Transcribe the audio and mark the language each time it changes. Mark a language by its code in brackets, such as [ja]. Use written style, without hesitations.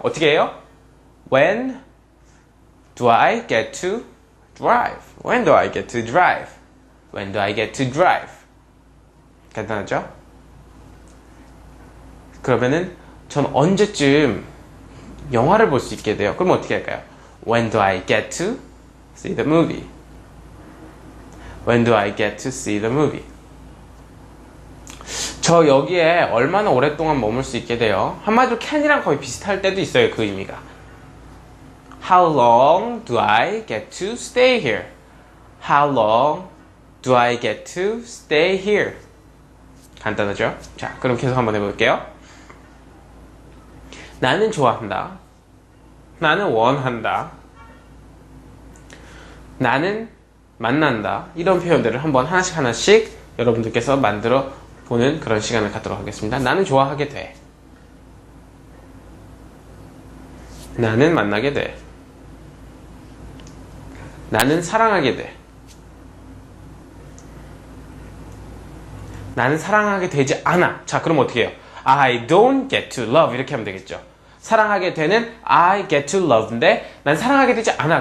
[ko] 어떻게 해요? [en] When do I get to drive? When do I get to drive? When do I get to drive? [ko] 간단하죠? 그러면은 전 언제쯤 영화를 볼 수 있게 돼요? 그럼 어떻게 할까요? [en] When do I get to see the movie? When do I get to see the movie? [ko] 저 여기에 얼마나 오랫동안 머물 수 있게 돼요? 한마디로 can이랑 거의 비슷할 때도 있어요, 그 의미가. [en] How long do I get to stay here? How long do I get to stay here? [ko] 간단하죠? 자, 그럼 계속 한번 해볼게요. 나는 좋아한다. 나는 원한다. 나는 만난다. 이런 표현들을 한번 하나씩 여러분들께서 만들어 보는 그런 시간을 갖도록 하겠습니다. 나는 좋아하게 돼. 나는 만나게 돼. 나는 사랑하게 돼. 나는 사랑하게 되지 않아. 자, 그럼 어떻게 해요? [en] I don't get to love [ko] 이렇게 하면 되겠죠. 사랑하게 되는 [en] I get to love [ko] 인데 난 사랑하게 되지 않아.